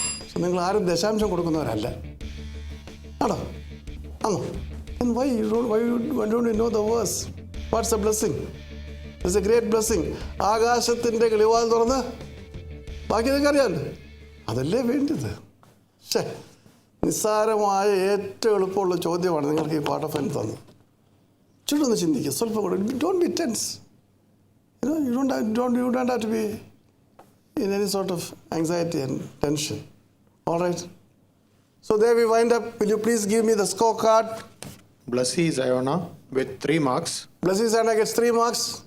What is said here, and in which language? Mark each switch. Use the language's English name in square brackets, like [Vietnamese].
[Malayalam] So, നിങ്ങൾ ആരും ദശാംശം കൊടുക്കുന്നവരല്ല. ആണോ? ആണോ? [English] Then why don't you know the verse? What's the blessing? It's a great blessing. [Malayalam] ആകാശത്തിൻ്റെ കിളിവാതിൽ തുറന്ന് ബാക്കി നിങ്ങൾക്ക് അറിയാമല്ലോ. അതല്ലേ വേണ്ടത്. ശേ, നിസ്സാരമായ ഏറ്റവും എളുപ്പമുള്ള ചോദ്യമാണ് നിങ്ങൾക്ക് ഈ പാഠഫലം തന്നത്. ചുറ്റൊന്ന് ചിന്തിക്കുക, സ്വല്പം കൂടെ. [English] Don't be tense. You know, you don't have to be in any sort of anxiety and tension. All right. So there we wind up. Will you please give me the scorecard? Blessy Ziona with 3 marks. Blessy Ziona gets 3 marks.